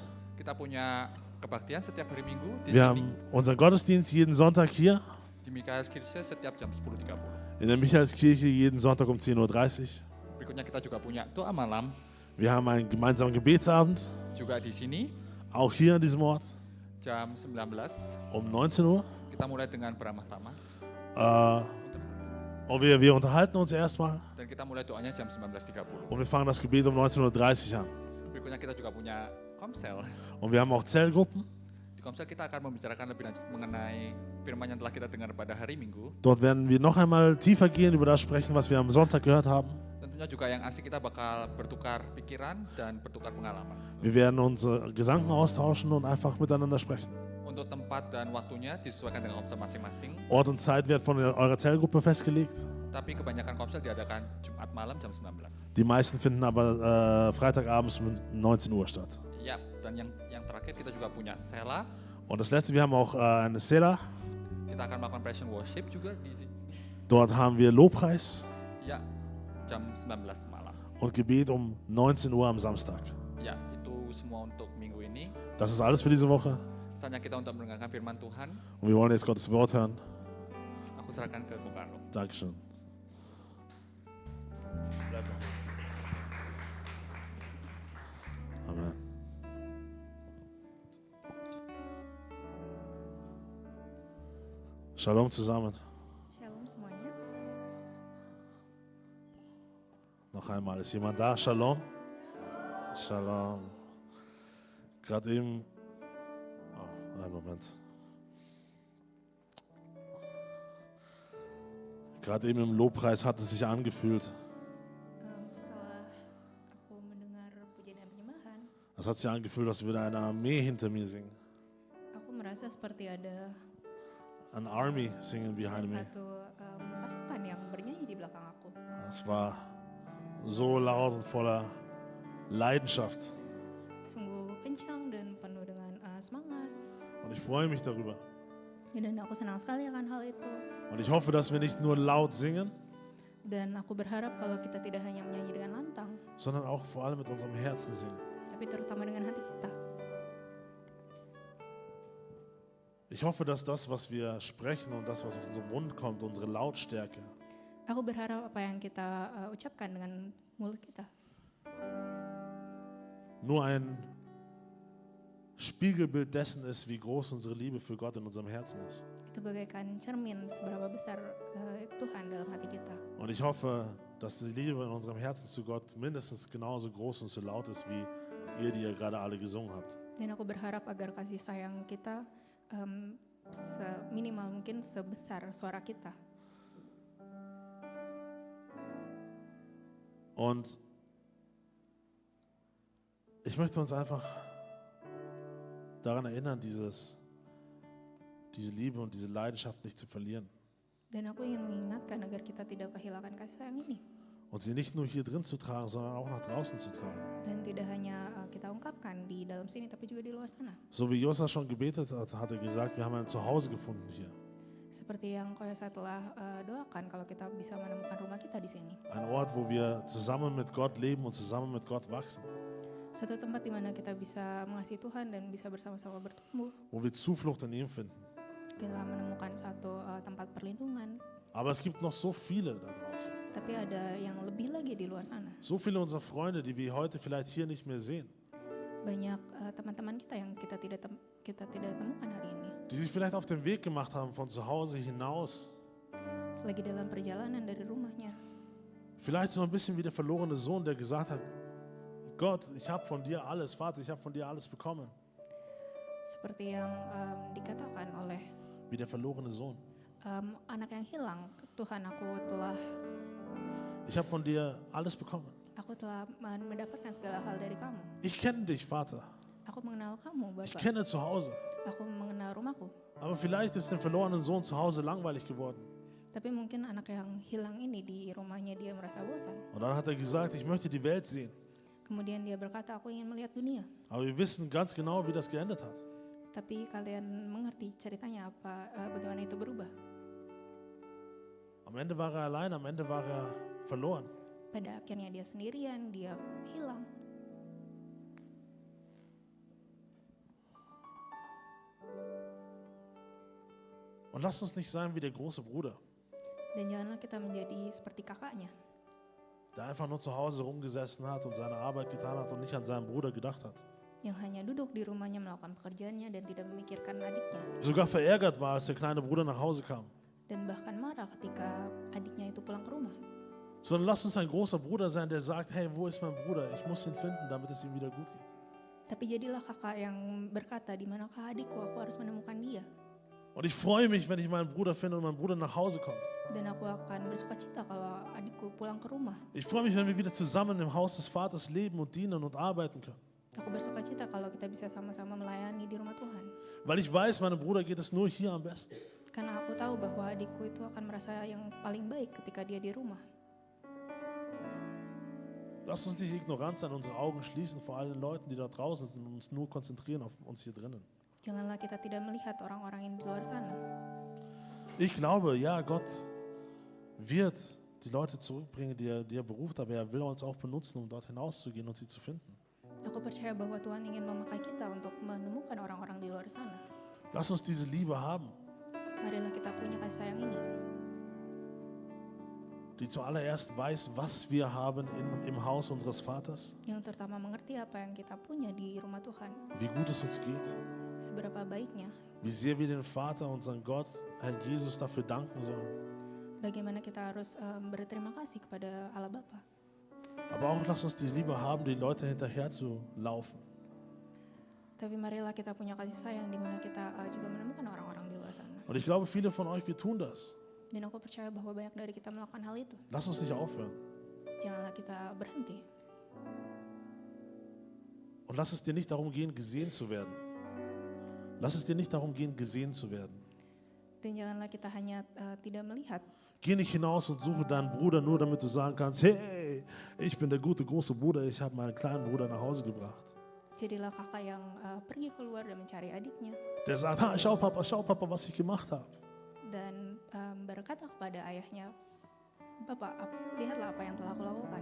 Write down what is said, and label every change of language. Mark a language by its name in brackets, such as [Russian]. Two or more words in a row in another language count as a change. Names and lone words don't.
[Indonesian] Kita punya kebaktian setiap hari Minggu di [German] Wir [Indonesian] sini. [German] haben unseren Gottesdienst jeden Sonntag hier [Indonesian] Di Mikaelskirche setiap jam 10.30. [German] in der Michaelskirche jeden Sonntag um 10:30 Uhr. [Indonesian] Berikutnya kita juga punya doa malam [German] Wir haben einen gemeinsamen Gebetsabend, [Indonesian] juga di sini [German] auch hier an diesem Ort [Indonesian] jam 19. [German] um 19 Uhr. [Indonesian] Kita mulai dengan beramah tamah. [German] Und wir unterhalten uns erstmal [Indonesian] Dan kita mulai doanya jam 19.30. [German] und wir fangen das Gebet um 19:30 Uhr an. [Indonesian] Berikutnya kita juga punya komsel. [German] Und wir haben auch Zellgruppen. [Indonesian] Di komsel kita akan membicarakan lebih lanjut mengenai firman yang telah kita dengar pada hari Minggu. [German] Dort werden wir noch einmal tiefer gehen, über das sprechen, was wir am Sonntag gehört haben. [Indonesian] Tentunya juga yang asik kita bakal bertukar pikiran dan bertukar pengalaman. [German] Wir werden unsere Gedanken austauschen und einfach miteinander sprechen. [Indonesian] Untuk tempat dan waktunya disesuaikan dengan komsel masing-masing. [German] Ort und Zeit wird von eurer Zellgruppe festgelegt. [Indonesian] Tapi kebanyakan komsel diadakan Jumat malam jam 19. [German] Die meisten finden aber Freitagabends um 19 Uhr statt. [Indonesian] Ya, dan yang terakhir kita juga punya Sela. [German] Und das letzte, wir haben auch eine Sela. [Indonesian] Kita akan melakukan [English] praise and worship [Indonesian] juga di sini. [German] Dort haben wir Lobpreis [Indonesian] Ya, jam 19 malam. [German] und Gebet um 19 Uhr am Samstag. [Indonesian] Ya, itu semua untuk minggu ini. [German] Das ist alles für diese Woche. [Indonesian] Saatnya kita untuk mendengarkan firman Tuhan. [German] Und wir wollen jetzt Gottes Wort hören. [Indonesian] Aku serahkan ke Kokarno. [German] Dankeschön. Amen. Shalom zusammen. [Indonesian] Shalom semuanya. [German] Noch einmal, ist jemand da? Shalom. Shalom. Gerade eben. Oh, einen Moment. Gerade eben im Lobpreis hat es sich angefühlt. [Indonesian] Setelah aku mendengar pujian dan penyembahan, [German] Es hat sich angefühlt, als würde eine Armee hinter mir singen. [Indonesian] aku merasa seperti ada [English] An army singing behind me. [Indonesian] satu pasukan yang bernyanyi di belakang aku. [German] Es war so laut und voller Leidenschaft. [Indonesian] Sungguh kencang dan penuh dengan semangat. [German] Und ich freue mich darüber. [Indonesian] Dan aku senang sekali akan hal itu. [German] Und ich hoffe, dass wir nicht nur laut singen, [Indonesian] Dan aku berharap kalau kita tidak hanya menyanyi dengan lantang, [German] sondern auch vor allem mit unserem Herzen singen. [Indonesian] tapi terutama dengan hati kita. [German] Ich hoffe, dass das, was wir sprechen und das, was aus unserem Mund kommt, unsere Lautstärke, [Indonesian] Aku berharap apa yang kita ucapkan dengan mulut kita [German] nur ein Spiegelbild dessen ist, wie groß unsere Liebe für Gott in unserem Herzen ist. [Indonesian] itu bagaikan cermin seberapa besar Tuhan dalam hati kita. [German] Und ich hoffe, dass die Liebe in unserem Herzen zu Gott mindestens genauso groß und so laut ist, wie ihr, die ihr gerade alle gesungen habt. [Indonesian] Dan aku berharap agar kasih sayang kita minimal mungkin sebesar suara kita. [German] Und ich möchte uns einfach daran erinnern, diese Liebe und diese Leidenschaft nicht zu verlieren. [Indonesian] Dan aku ingin mengingatkan agar kita tidak kehilangan kasih sayang ini. [German] Und sie nicht nur hier drin zu tragen, sondern auch nach draußen zu tragen. [Indonesian] Dan tidak hanya kita ungkapkan di dalam sini, tapi juga di luar sana. [German] So wie Josa schon gebetet hat, hat er gesagt, wir haben ein Zuhause gefunden hier. [Indonesian] Seperti yang Koyasa telah doakan kalau kita bisa menemukan rumah kita di sini. [German] Ein Ort, wo wir zusammen mit Gott leben und zusammen mit Gott wachsen. [Indonesian] Suatu tempat di mana kita bisa mengasihi Tuhan dan bisa bersama-sama bertumbuh. [German] Wo wir Zuflucht in ihm finden. [Indonesian] Kita menemukan satu tempat perlindungan. [German] Aber es gibt noch so viele da draußen. [Indonesian] Tapi ada yang lebih lagi di luar sana. [German] So viele unserer Freunde, die wir heute vielleicht hier nicht mehr sehen. [Indonesian] Banyak teman-teman kita yang kita tidak temukan hari ini. [German] Die sich vielleicht auf den Weg gemacht haben von zu Hause hinaus. [Indonesian] Lagi dalam perjalanan dari rumahnya. [German] Vielleicht so ein bisschen wie der verlorene Sohn, der gesagt hat, Gott, ich habe von dir alles, Vater, ich habe von dir alles bekommen. [Indonesian] Seperti yang dikatakan oleh [German] Wie der verlorene Sohn. [Indonesian] anak yang hilang, Tuhan aku telah [German] Ich habe von dir alles bekommen. [Indonesian] Aku telah mendapatkan segala hal dari kamu. [German] Ich kenne dich, Vater. [Indonesian] Aku mengenal kamu, [German] Ich [Indonesian] Bapak. [German] kenne zu Hause. [Indonesian] Aku mengenal rumahku. [German] Aber vielleicht ist dem verlorenen Sohn zu Hause langweilig geworden. [Indonesian] Tapi mungkin anak yang hilang ini di rumahnya dia merasa bosan. [German] Und dann hat er gesagt, ich möchte die Welt sehen. [Indonesian] Kemudian dia berkata, aku ingin melihat dunia. [German] Aber wir wissen ganz genau, wie das geendet hat. [Indonesian] Tapi kalian mengerti ceritanya bagaimana itu berubah. [German] Am Ende war er allein, am Ende war er verloren. [Indonesian] Pada akhirnya dia sendirian, dia hilang. [German] Und lasst uns nicht sein wie der große Bruder, [Indonesian] Dan janganlah kita menjadi seperti kakaknya, [German] der einfach nur zu Hause rumgesessen hat und seine Arbeit getan hat und nicht an seinen Bruder gedacht hat. [Indonesian] yang hanya duduk di rumahnya melakukan pekerjaannya dan tidak memikirkan adiknya. [German] Sogar verärgert war, als der kleine Bruder nach Hause kam. [Indonesian] Dan bahkan marah ketika adiknya itu pulang ke rumah. [German] Sondern lasst uns ein großer Bruder sein, der sagt, hey, wo ist mein Bruder? Ich muss ihn finden, damit es ihm wieder gut geht. [Indonesian] Tapi jadilah kakak yang berkata, di manakah adikku, aku harus menemukan dia. [German] Und ich freue mich, wenn ich meinen Bruder finde und mein Bruder nach Hause kommt. [Indonesian] Dan aku akan bersuka cita kalau adikku pulang ke rumah. [German] Ich freue mich, wenn wir wieder zusammen im Haus des Vaters leben und dienen und arbeiten können. [Indonesian] Aku bersuka cita kalau kita bisa sama-sama melayani di rumah Tuhan. [German] Weil ich weiß, meinem Bruder geht es nur hier am besten. [Indonesian] Karena aku tahu bahwa adikku itu akan merasa yang paling baik ketika dia di rumah. [German] Lass uns nicht ignorant sein, unsere Augen schließen vor allen Leuten, die da draußen sind und uns nur konzentrieren auf uns hier drinnen. [Indonesian] Janganlah kita tidak melihat orang-orang yang di luar sana. [German] Ich glaube, ja, Gott wird die Leute zurückbringen, die er beruft, aber er will uns auch benutzen, um dort hinauszugehen und sie zu finden. [Indonesian] Aku percaya bahwa Tuhan ingin memakai kita untuk menemukan orang-orang di luar sana. [German] Lass uns diese Liebe haben, [Indonesian] Marilah kita punya kasih sayang ini, [German] die zuallererst weiß, was wir haben im Haus unseres Vaters, [Indonesian] yang terutama mengerti apa yang kita punya di rumah Tuhan, [German] wie gut es uns geht, [Indonesian] seberapa baiknya, [German] wie sehr wir den Vater, unseren Gott, Herrn Jesus, dafür danken sollen. [Indonesian] bagaimana kita harus berterima kasih kepada Allah Bapa. [German] Aber auch lass uns die Liebe haben, die Leute hinterher zu laufen. [Indonesian] Tapi marilah kita punya kasih sayang di mana kita juga menemukan orang-orang di luar sana. [German] Und ich glaube, viele von euch, wir tun das. [Indonesian] Dan aku percaya bahwa banyak dari kita melakukan hal itu. [German] Lass uns nicht aufhören. [Indonesian] Janganlah kita berhenti. [German] Und lass es dir nicht darum gehen, gesehen zu werden. Lass es dir nicht darum gehen, gesehen zu werden. [Indonesian] Dan janganlah kita hanya tidak melihat. [German] Geh nicht hinaus und suche deinen Bruder nur, damit du sagen kannst, hey, ich bin der gute große Bruder, ich habe meinen kleinen Bruder nach Hause gebracht. [Indonesian] Jadilah kakak yang pergi keluar dan mencari adiknya. [German] Der sagt, schau Papa, was ich gemacht habe. [Indonesian] Dan berkata kepada ayahnya, Bapak, lihatlah apa yang telah aku lakukan.